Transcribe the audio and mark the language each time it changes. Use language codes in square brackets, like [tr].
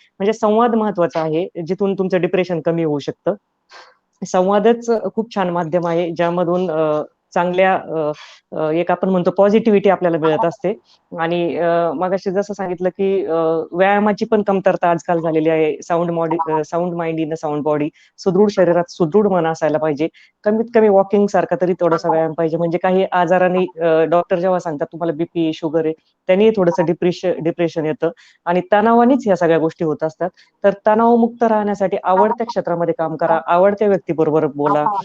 [mr] म्हणजे संवाद महत्वाचा आहे, जिथून तुमचं डिप्रेशन कमी होऊ शकतं. संवादच खूप छान माध्यम आहे, ज्यामधून चांगल्या एक आपण म्हणतो पॉझिटिव्हिटी आपल्याला मिळत असते. आणि मगाशी जसं सांगितलं, की व्यायामाची पण कमतरता आजकाल झालेली आहे. [en] Sound mind in a sound body. [mr] सुदृढ शरीरात सुदृढ मन असायला पाहिजे. कमीत कमी वॉकिंग सारखा तरी थोडासा व्यायाम पाहिजे. म्हणजे काही आजाराने डॉक्टर जेव्हा सांगतात तुम्हाला बीपी, शुगर आहे, त्यांनी थोडंसं डिप्रेशन येतं, आणि तणावानेच ह्या सगळ्या गोष्टी होत असतात. तर तणावमुक्त राहण्यासाठी आवडत्या क्षेत्रामध्ये काम करा, आवडत्या व्यक्तीबरोबर बोला.